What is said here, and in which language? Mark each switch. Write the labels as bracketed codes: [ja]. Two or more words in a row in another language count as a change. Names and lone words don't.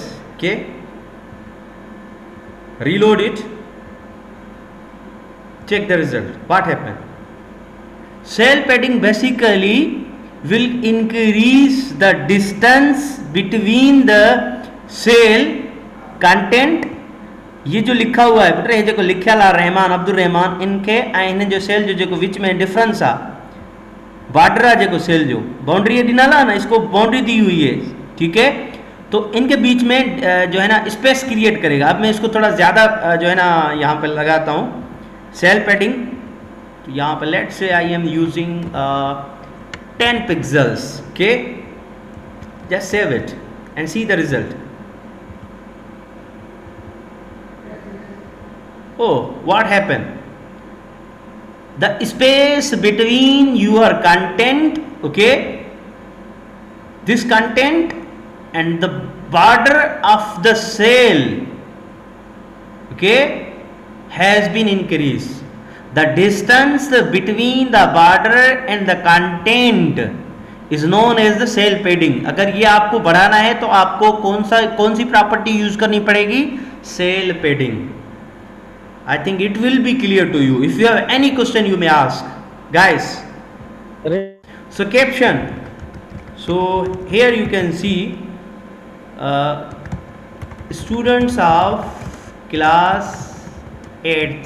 [en] Okay, reload it, check the result. What happened? Cell padding basically will increase the distance between the cell content. [hi] ये जो लिखा हुआ है बेटा, [sd] ये जो लिखियल आहे रहमान अब्दुल रहमान, इनके ऐं हिन जो सेल जो विच में डिफरेंस आहे, बॉर्डर आहे जेको सेल जो बाउंड्री ॾिनल आहे न, [hi] इसको बाउंड्री दी हुई है. ठीक है, तो इनके बीच में जो है ना [en] space create [hi] करेगा. अब मैं इसको थोड़ा ज़्यादा जो है ना यहाँ पर लगाता हूँ [en] cell padding. [hi] तो यहाँ पर [en] let's say I am using 10 pixels. Okay, just save it and see the result. Oh, what happened? The space between your content, okay, this content and the border of the cell, okay, has been increased. The distance between the border and the content is known as the cell padding. [hi] अगर ये आपको बढ़ाना है तो आपको कौन सी [en] property use [hi] करनी पड़ेगी? [en] Cell padding. I think it will be clear to you. If you have any question you may ask. guys. Re- So caption. So here you can see students of class 8th.